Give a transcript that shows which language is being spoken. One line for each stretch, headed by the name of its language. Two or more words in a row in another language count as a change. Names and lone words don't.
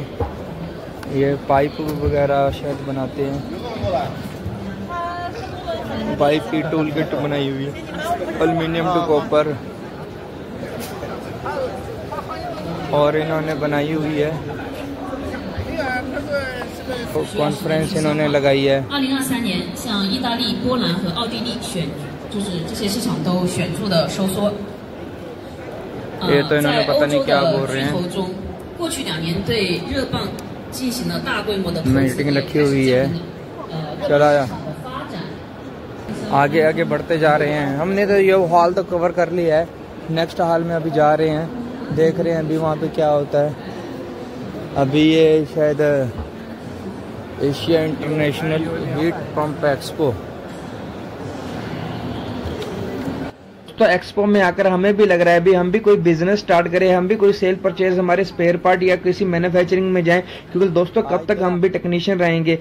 Hindi: ये पाइप वगैरह शायद बनाते हैं। पाइप की टूल किट बनाई हुई है,
English: aluminium to copper.
Hindi: और इन्होंने बनाई हुई है, कॉन्फ्रेंस इन्होंने लगाई है।
Chinese: 2023 年，像意大利、波兰和奥地利就是这些市场都显著的收缩。
Hindi: ये तो इन्होंने पता नहीं क्या बोल रहे हैं।
Chinese: 过去2年对热蚌进行了大规模的
Hindi: मीटिंग रखी हुई है। चला आगे आगे बढ़ते जा रहे हैं। हमने तो ये हॉल तो कवर कर लिया है,
English: next hall
Hindi: में अभी जा रहे हैं, देख रहे हैं अभी वहाँ पे क्या होता है। अभी ये शायद एशिया इंटरनेशनल हीट पंप एक्सपो, तो एक्सपो में आकर हमें भी लग रहा है भी हम भी कोई बिजनेस स्टार्ट करें, हम भी कोई
English: sale purchase
Hindi: हमारे
English: spare part
Hindi: या किसी मैन्युफैक्चरिंग में जाएं, क्योंकि दोस्तों कब तक हम भी टेक्नीशियन रहेंगे।